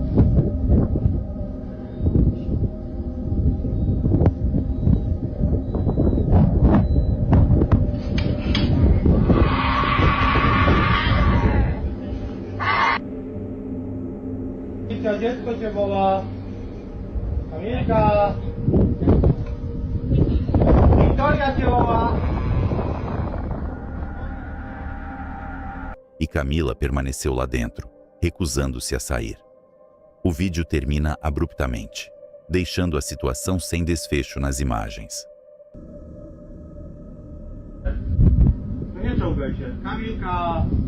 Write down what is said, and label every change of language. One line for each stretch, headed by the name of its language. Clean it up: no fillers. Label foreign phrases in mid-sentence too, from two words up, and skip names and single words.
Polish: Kamilka, dziecko cię woła. Kamilka. Wiktoria cię woła.
Portuguese: E Camila permaneceu lá dentro, recusando-se a sair. O vídeo termina abruptamente, deixando a situação sem desfecho nas imagens.
Polish: Nie czołgaj się. Kamilka.